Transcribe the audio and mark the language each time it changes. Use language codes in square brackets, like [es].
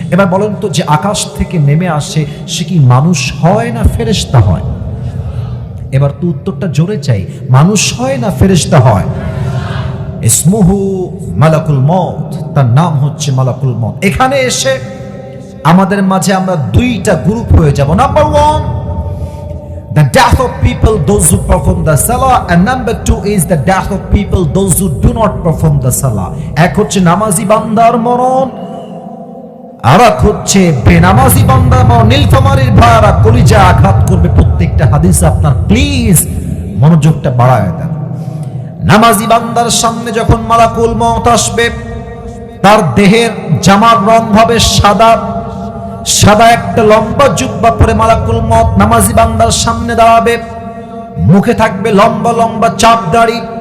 [bn] এবার বলেন তো, যে আকাশ থেকে নেমে আসে সে কি মানুষ হয় না ফেরেশতা হয়? এবার তো উত্তরটা জোরে চাই, মানুষ হয় না ফেরেশতা হয়? [ar] ইসমুহু মালাকুল মউত, [bn] তার নাম হচ্ছে মালাকুল মউত। এখানে এসে আমাদের মাঝে আমরা দুইটা গ্রুপ হয়ে যাব। [en] Number 1, the death of people those who perform the salah, and number 2 is the death of people those who do not perform the salah. [bn] এক হচ্ছে নামাজি বান্দার মরণ, আর এক হচ্ছে বেনামাজি বান্দার মরণ। নীলফামারীর ভাইরা কলিজা আঘাত করবে প্রত্যেকটা হাদিস আপনার, প্লিজ মনোযোগটা বাড়ায় দেন। নামাজি বান্দার সামনে যখন মালাকুল মউত আসবে, তার দেহের জামার রং হবে সাদা, সাদা একটা লম্বা জুব্বা পরে মালাকুল মউত নামাজি বান্দার সামনে দাঁড়াবে, মুখে থাকবে লম্বা লম্বা চাপ দাড়ি।